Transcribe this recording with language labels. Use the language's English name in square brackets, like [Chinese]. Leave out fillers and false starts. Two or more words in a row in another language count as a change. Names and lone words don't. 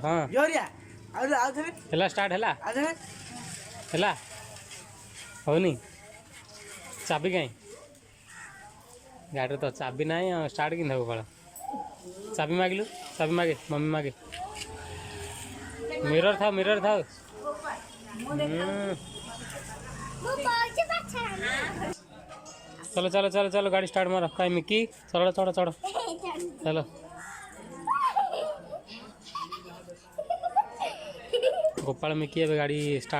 [Odia] ହଁ ହେଲା, ଷ୍ଟାର୍ଟ ହେଲା, ହେଲା। ହଉନି ଚାବି କାହିଁ? ଗାଡ଼ିରେ ତ ଚାବି ନାହିଁ, ଷ୍ଟାର୍ଟ କେମିତି ହେବ? ଗୋପାଳ ଚାବି ମାଗିଲୁ, ଚାବି ମାଗେ, ମମି ମାଗେ। ମିରର ଥାଉ, ମିରର ଥାଉ। [Hindi] चलो चलो चलो चलो गाड़ी स्टार्ट मारो। कहीं मिक्की चलो चढ़ो चढ़ो चलो। गोपाल मिक्की अब गाड़ी स्टार्ट।